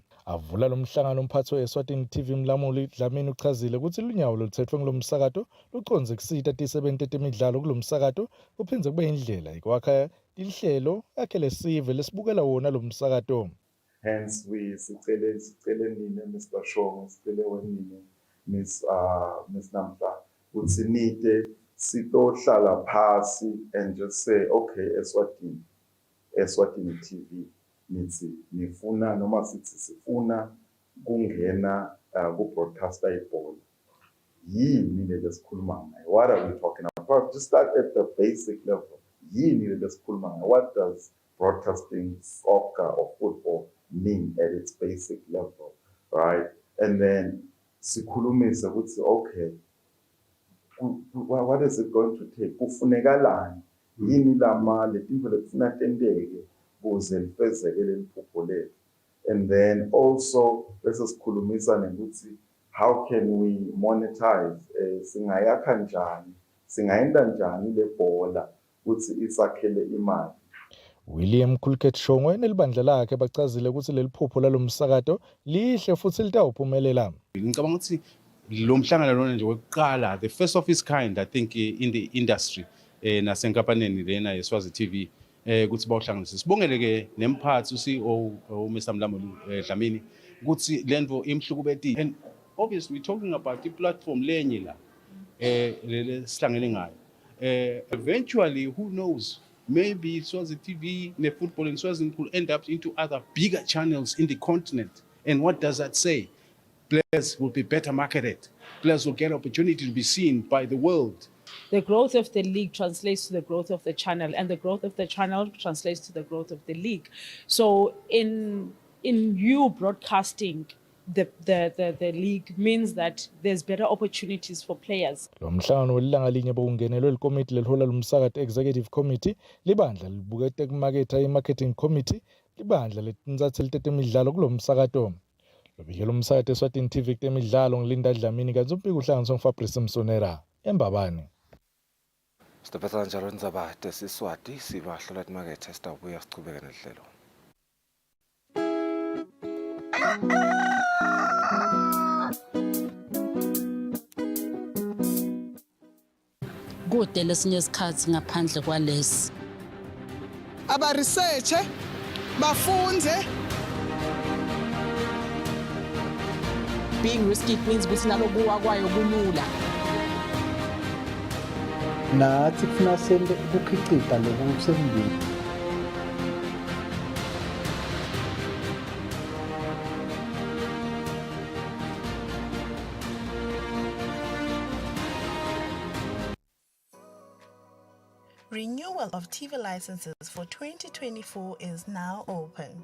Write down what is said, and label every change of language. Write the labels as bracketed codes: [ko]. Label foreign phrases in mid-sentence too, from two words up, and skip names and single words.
[ss] Avula lomhlangano umphathi weSwatini TV Mlamuli Dlamini uchazile ukuthi lunyawo loluthetfwe kulomsakato luconze kusita tisebenti tetemidlalo kulomsakato kuphindze kube indlela ikwakha tinhlelo yakhe lesive lesibukela wona lomsakato. Hence sicele nina Mr. Shongo sicele wenina Miss Namhla ukuthi nite sitohlala phasi [en] and just say okay [ss] Eswatini TV nithi nifuna noma sithi sifuna kungena ku-broadcaster ibhola yini lesikhuluma ngayo. [en] What are we talking about? Just start at the basic level. [ss] Yini lesikhuluma ngayo? [en] What does broadcasting soccer or football mean at its basic level, right? And then [ss] sikhulumise ukuthi [en] okay, what is it going to take? [ss] Kufunekalani yini lamali letinto lekufuna tenteke kuze lifezeke leliphupho lethu. [en] And then also [ss] bese sikhulumisa nokuthi [en] how can we monetize, [ss] singayakha njani, singayenda njani le bhola ukuthi isakhele imali. William Kulukhethi Shongwe nelibandla lakhe bachazile ukuthi leliphupho lalomsakato lihle futhi litawuphumelela. Ngicabanga ukuthi lo mhlangano lona nje wokuqala, [en] the first of its kind I think in the industry [ss] nasenkampanini lena yeSwazi TV ukuthi bawuhlanganise. Sibongele ke nemphathi uCEO uMr Mlamuli Dlamini ukuthi lento imhlukubeti, [en] and obviously we're talking about the platform [ss] lenye la lesihlangene ngayo. [en] Eventually, who knows, maybe Swazi TV ne football and Swazi will end up into other bigger channels in the continent. And what does that say? Players will be better marketed. Players will get opportunity to be seen by the world. The growth of the league translates to the growth of the channel, and the growth of the channel translates to the growth of the league. So in you broadcasting the league means that there's better opportunities for players. [ss] Lo mhlangano welilanga linye bokungenelwe likomiti lelihola lomsakato [en] executive committee, [ss] libandla libukete kumaketha [en] i-marketing committee, [ss] libandla letinsatheli tetemidlalo kulo msakato. Lobihela umsakato eSwatini TV kutemidlalo ngilinda Dlamini kanti umpiki uhlanganiswa nguFabrice Msonera eMbabane. Sitaphetha njalo indzaba tesiswati sibahlola timakethe sitawubuya sichubeke nehlelo. Kude lesinye isikhathi ngaphandle kwalesi. Aba research bafunze. [en] Being risky means [ss] ukuthi nalokuwa kwayo kulula. Nathi kufuna sembe ukukhicita lokusembili. [en] Renewal of TV licenses for 2024 is now open.